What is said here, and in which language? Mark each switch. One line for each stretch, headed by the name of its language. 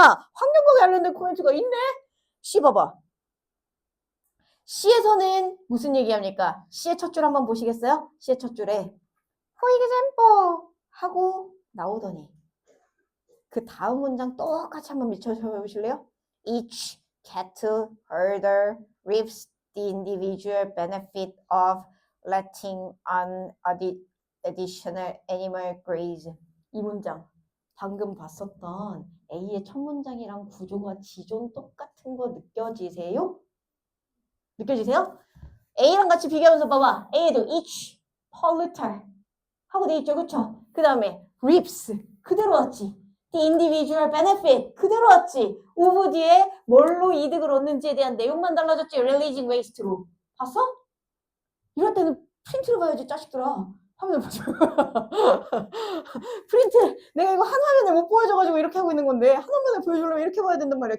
Korean: 환경과 관련된 코멘트가 있네? C 봐봐. C에서는 무슨 얘기합니까? C의 첫 줄 한번 보시겠어요? C의 첫 줄에 For example 하고 나오더니 그 다음 문장 똑같이 한번 미쳐보실래요?
English: Each cat herder reaps the individual benefit of letting an additional animal graze.
Korean: 이 문장 방금 봤었던 A의 첫 문장이랑 구조가 지존 똑같은 거 느껴지세요? 느껴지세요? A랑 같이 비교하면서 봐봐. A에도 each, polluter 하고 돼 있죠. 그쵸? 그 다음에 reaps 그대로 왔지. The individual benefit 그대로 왔지. of 뒤에 뭘로 이득을 얻는지에 대한 내용만 달라졌지. releasing waste로. 봤어? 이럴 때는 프린트를 봐야지 자식들아. 화면을 보자. 프린트 내가 이거 한 화면에 못 보여줘가지고 이렇게 하고 있는 건데 한 화면에 보여주려면 이렇게 봐야 된단 말이야.